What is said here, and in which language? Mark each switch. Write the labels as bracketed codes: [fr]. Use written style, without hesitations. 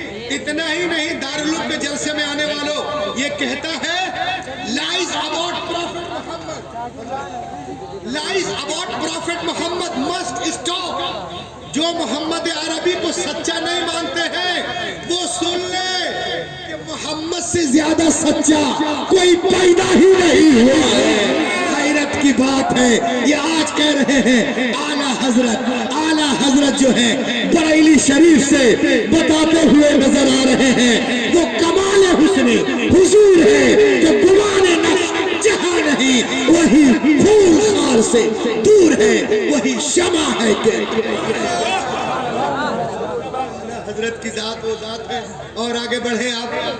[ur] اتنا ہی نہیں، دارالعلوم کے جلسے میں آنے والوں یہ کہتا ہے [en] lies about Prophet Muhammad. Lies about Prophet Muhammad must stop. [ur] جو محمد عربی کو سچا نہیں مانتے ہیں وہ سن لے کہ محمد سے زیادہ سچا کوئی پیدا ہی نہیں ہوا ہے. حیرت کی بات ہے، یہ آج کہہ رہے ہیں اعلیٰ حضرت جو ہے بریلی شریف سے بتاتے ہوئے نظر آ رہے ہیں وہ کمال حسن حضور ہے کہ گمان نفس جہاں نہیں وہی پھول خار سے دور ہے، وہی شمع ہے کہ حضرت کی ذات وہ ذات ہے. اور آگے بڑھے آپ.